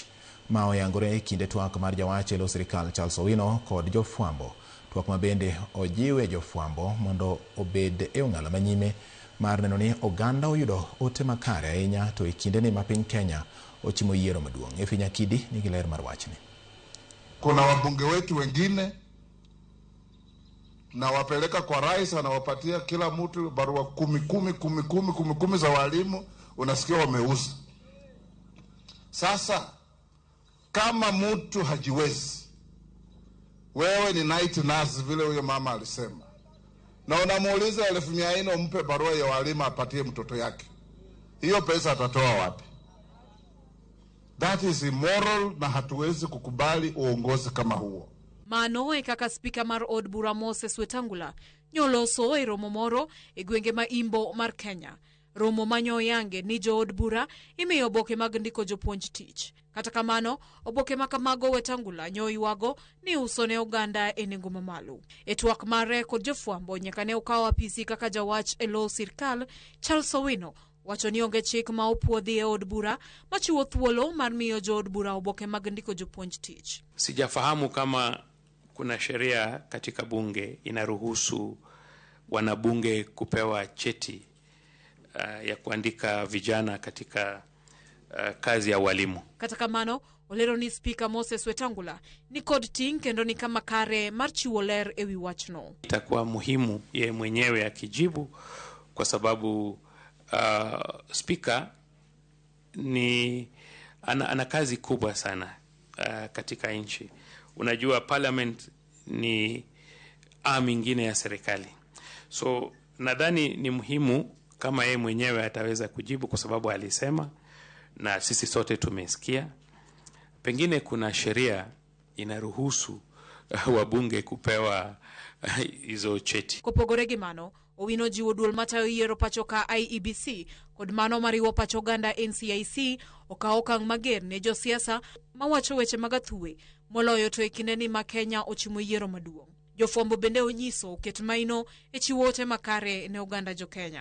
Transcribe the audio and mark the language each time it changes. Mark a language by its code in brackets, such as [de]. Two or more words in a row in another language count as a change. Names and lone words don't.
[luo] Ma oyangore e kinde twak mar jawach elo sirikal Charles Owino kod jofwambo. Twak ma bende ojiwe jofwambo mondo obed e ong'ala manyime mar neno ni oganda oyudo ote makare ahinya to e kinde ni ma piny Kenya ochimo yiero maduong'. Efinya Kidi nigi ler mar wachni. [sw] Kuna wabunge wetu wengine na wapeleka kwa rais, anawapatia kila mtu barua kumi za walimu, unasikia wameuza. Sasa kama mtu hajiwezi, wewe ni [en] night nurse [sw] vile huyo mama alisema, na unamuuliza 1400 umpe barua ya walimu apatie mtoto yake, hiyo pesa atatoa wapi? [en] That is immoral [sw] na hatuwezi kukubali uongozi kama huo. [luo] Mano e kaka spika mar od bura Moses Wetangula nyoloso e romo moro e gwenge ma imbo mar Kenya. Romo manyo yange ni jo od bura imiyo oboke mag ndiko jopuonj tich. Kata kamano, oboke makamago Wetangula nyoywago ni uso ne oganda e nengo mamalo. E twak mare kod jofwambo nyaka ne okawo apisi kaka jawach elo sirkal Charles Owino wacho ni onge chik ma opuodhi e od bura machiwo thuolo mar miyo jo od bura oboke mag ndiko jopuonj tich. [sw] Sijafahamu kama kuna sheria katika bunge inaruhusu wanabunge kupewa cheti ya kuandika vijana katika kazi ya walimu. Kata kamano, olero ni spika Moses Wetangula ni kod ting kendo ni kama kare mar chiwo ler ewi wachno. Itakuwa muhimu ye mwenyewe akijibu kwa sababu spika ni ana kazi kubwa sana katika nchi. Unajua parliament ni arm ingine ya serikali. So nadhani ni muhimu kama yeye mwenyewe ataweza kujibu kwa sababu alisema na sisi sote tumesikia. Pengine kuna sheria inaruhusu wabunge kupewa hizo cheti. [luo] Kopogore gi mano, Owino jiwo duol matayo yiero pacho ka IEBC kod mano mariwo pacho ganda NCIC okawo okang' mager ne josiasa mawacho weche mag athuwe moloyo to e kinde ni ma Kenya ochimo yiero maduong'. Jofwambo bende onyiso ket maino e chiwo ote makare ne oganda jo Kenya.